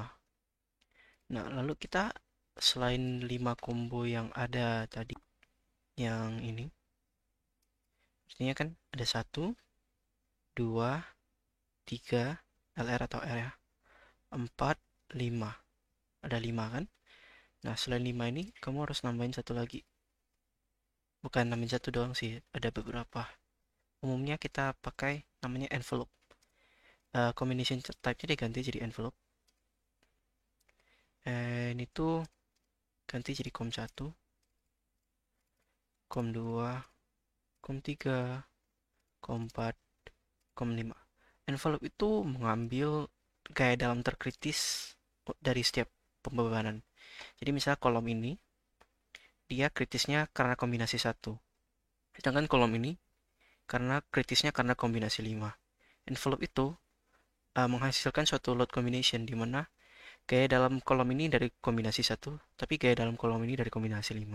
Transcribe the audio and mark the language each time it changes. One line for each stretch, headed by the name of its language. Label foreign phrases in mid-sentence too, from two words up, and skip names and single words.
Indonesian: Nah, lalu kita selain 5 combo yang ada tadi, yang ini, artinya kan ada 1, 2, 3, LR atau R ya, 4, 5. Ada 5 kan? Nah, selain 5 ini, kamu harus nambahin satu lagi. Bukan nambahin satu doang sih, ada beberapa. Umumnya kita pakai namanya envelope.
English: Combination type-
Indonesian: nya diganti jadi envelope. Ini tuh ganti jadi com 1, com 2, com 3, com 4, com 5. Envelope itu mengambil gaya dalam terkritis dari setiap pembebanan. Jadi misalnya kolom ini, dia kritisnya karena kombinasi 1. Sedangkan kolom ini, karena kritisnya karena kombinasi 5. Envelope itu menghasilkan suatu
English: load combination
Indonesian: di mana gaya dalam kolom ini dari kombinasi 1, tapi gaya dalam kolom ini dari kombinasi 5.